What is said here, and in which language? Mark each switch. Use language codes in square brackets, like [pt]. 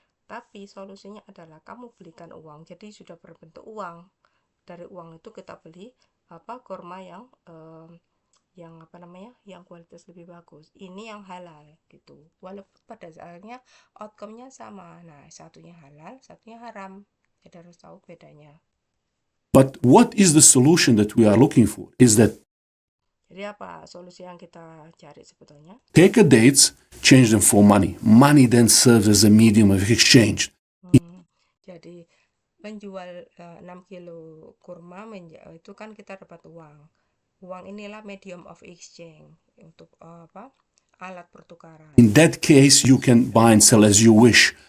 [id] Tapi solusinya adalah kamu belikan uang, jadi sudah berbentuk uang. Dari uang itu kita beli kurma yang yang kualitas lebih bagus. Ini yang halal gitu. Walaupun pada asalnya outcome-nya sama. Nah, satunya halal, satunya haram. Kita harus tahu bedanya. [en] But what is the solution that we are looking for? Is that [id] jadi apa solusi yang kita cari sebetulnya? [en] Take a dates, change them for money. Money then serves as a medium of exchange. [id] Jadi menjual 6 kilo kurma itu kan kita dapat uang. Uang inilah [en] medium of exchange [id] untuk alat pertukaran. [en] In that case, you can buy and sell as you wish.